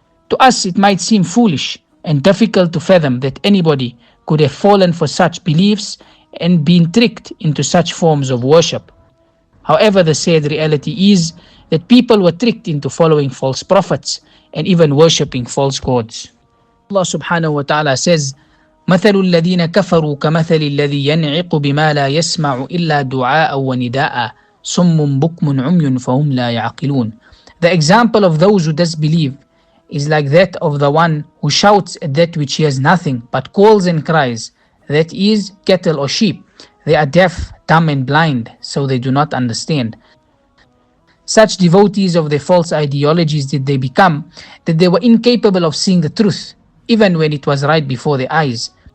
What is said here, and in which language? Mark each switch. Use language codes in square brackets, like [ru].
[en] To us it might seem foolish and difficult to fathom that anybody could have fallen for such beliefs and been tricked into such forms of worship. However, the sad reality is that people were tricked into following false prophets and even worshipping false gods. Allah subhanahu wa ta'ala says, [ar] مثل الذين كفروا كمثل الذي ينعق بما لا يسمع إلا دعاء ونداء صم بكم عمي فهم لا يعقلون. [en] The example of those who disbelieve is like that of the one who shouts at that which hears nothing but calls and cries, that is, cattle or sheep. They are deaf, dumb and blind, so they do not understand. Such devotees of their false ideologies did they become, that they were incapable of seeing the truth, even when it was right before their eyes.